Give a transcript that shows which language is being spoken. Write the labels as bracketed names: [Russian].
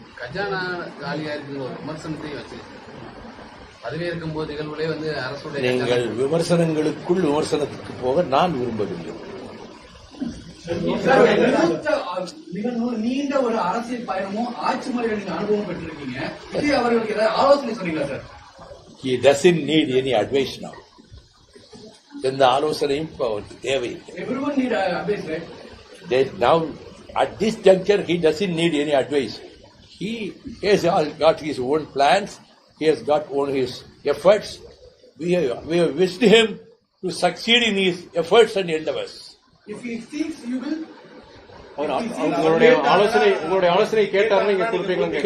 [Tamil] கஜானா காலியா இருக்கிற ஒரு விமர்சனத்தை வச்சு பதவியேற்கும் போது நிகழ்வுகளே வந்து அரசுடைய நீங்கள் விமர்சனங்களுக்குள் விமர்சனத்துக்கு போக நான் விரும்பவில்லை. மிக நீண்ட ஒரு அரசியல் பயணமும் ஆட்சி முறையில் நீங்க அனுபவம் பெற்றிருக்கீங்க. விஜய் அவர்களுக்கு ஏதாவது ஆலோசனை சொன்னீங்களா sir? [English] He doesn't need any advice now. [Tamil] எந்த ஆலோசனையும் இப்ப அவருக்கு தேவையில்லை. [English] Everyone need advice, right? Now at this juncture he doesn't need any advice. He has got his own plans. He has got all his efforts. We have wished him to succeed in his efforts and endeavors. If he thinks you will, [Tamil] உங்களுடைய ஆலோசனை கேட்டாருன்னு நீங்க கொடுப்பீங்களா?